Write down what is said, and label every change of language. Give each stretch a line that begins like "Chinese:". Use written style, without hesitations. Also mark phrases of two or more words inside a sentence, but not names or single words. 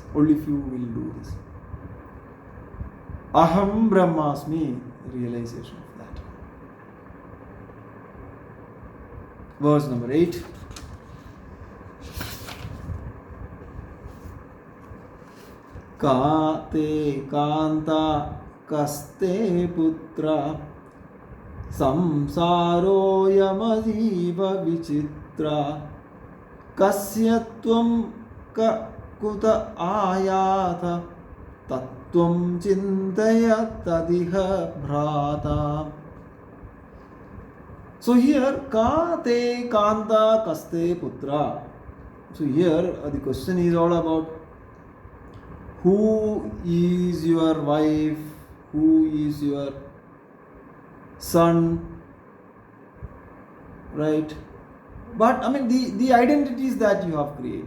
English: Only if you will do this.
Sanskrit: Aham Brahmasmi,
English: realization of that. Verse number 8.
Sanskrit: Ka te kanta kaste putra samsaro yamadiva vichitra kasya tvam ka kuta ayatha tattvam chintaya tadiha bhrata.
English: So here,
Sanskrit: ka te kanta kaste putra.
English: So here the question is all about who is your wife, who is your son, right? But the identities that you have created.